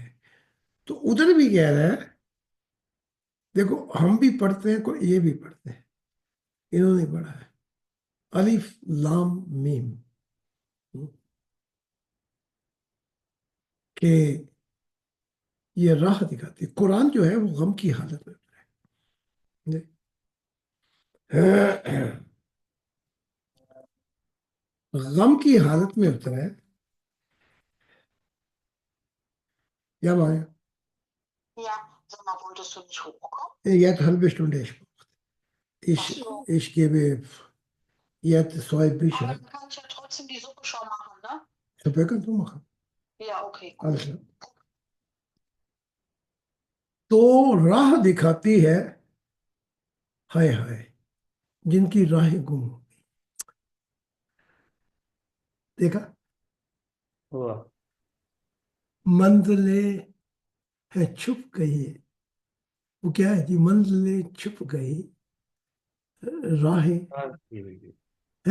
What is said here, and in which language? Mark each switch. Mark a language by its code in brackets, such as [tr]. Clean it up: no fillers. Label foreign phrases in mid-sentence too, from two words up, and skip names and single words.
[hi] तो उधर भी कह रहा है, देखो हम भी पढ़ते हैं, कोई ये भी पढ़ते हैं, इन्होंने पढ़ा है [ar] ألف لام ميم, [hi] कि ये राह दिखाती है। कुरान जो है वो गम की हालत में है। गम की हालत में उतरा है। [de] Ja, mal. Ja, sag mal, wolltest du nicht hochkommen? Jetzt eine halbe Stunde ist. Ich, Ach so. ich gebe jetzt 2 Bücher. Aber dann kann ich ja trotzdem die Suppe schon machen, ne? Suppe kannst du machen. Ja, okay, gut. alles klar. [hi] तो राह दिखाती है, हाय हाय, जिनकी राहें गुम हो। देखा, वाह, मंजिलें है छुप गई, वो क्या है जी, मंजिलें छुप गई, राहें है